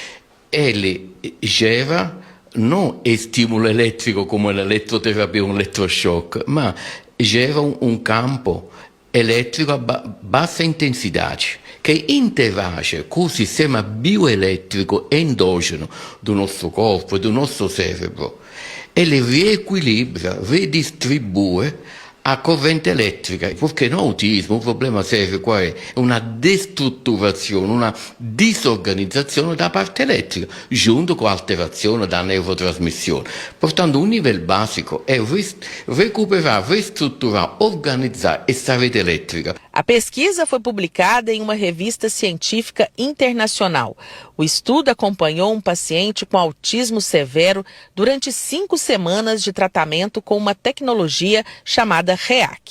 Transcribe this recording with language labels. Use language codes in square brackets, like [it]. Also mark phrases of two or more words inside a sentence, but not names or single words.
[pt] Ele gera não estímulo elétrico como a eletroterapia, um eletrochoque, mas gera um campo elétrico a baixa intensidade, che interage com o sistema bioelétrico endógeno do nosso corpo e do nosso cérebro. Ele reequilibra, redistribui a corrente elétrica, porque no autismo o problema sério [it] qual è? Una destrutturazione, una disorganizzazione da parte elettrica, [pt] junto com a alterazione da neurotrasmissione. Portanto, um nível básico é recuperar, reestruturar, organizar essa rede elétrica. A pesquisa foi publicada em uma revista científica internacional. O estudo acompanhou um paciente com autismo severo durante 5 semanas de tratamento com uma tecnologia chamada REAC.